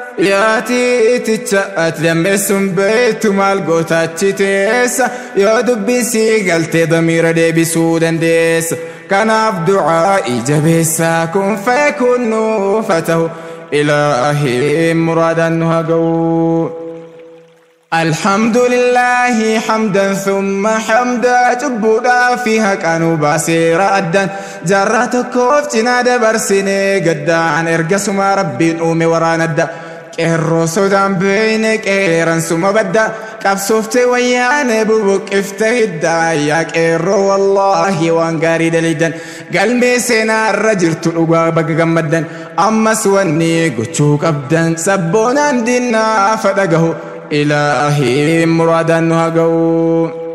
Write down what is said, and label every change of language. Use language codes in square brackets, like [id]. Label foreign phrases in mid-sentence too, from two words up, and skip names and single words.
[om] Yaa tiiticha ati dammeessuun beektu maal goota achi teessa, yoo dubbii sii galtee damiira deebisuu dandeessa. Kanaaf du'aa ijabeessaa [ar] كن فيكون [om] nuuf haa ta'u, Ilaahiin muraadan nu haa ga'u. [ar] الحمد لله حمدا ثم حمدا، [om] cubbuudhaa fi haqa nu baaseera addan, jaarraa tokkoof cinaa dabarsine gaddaan, ergasuma Rabbiin uume waraan adda. Qeerroo sodaan beeyne qeeransuma badda, qabsoofte wayyaane bubuqqifte hidda, yaa qeerroo wallaahi waan gaarii daliidan, galmee seenaa irra jirtu dhugaa baga gammaddan, ammas wanni gochuu qabdan sabboonaan dinnaa fadhagahu, Ilaahiin muraadan nu haa ga'u.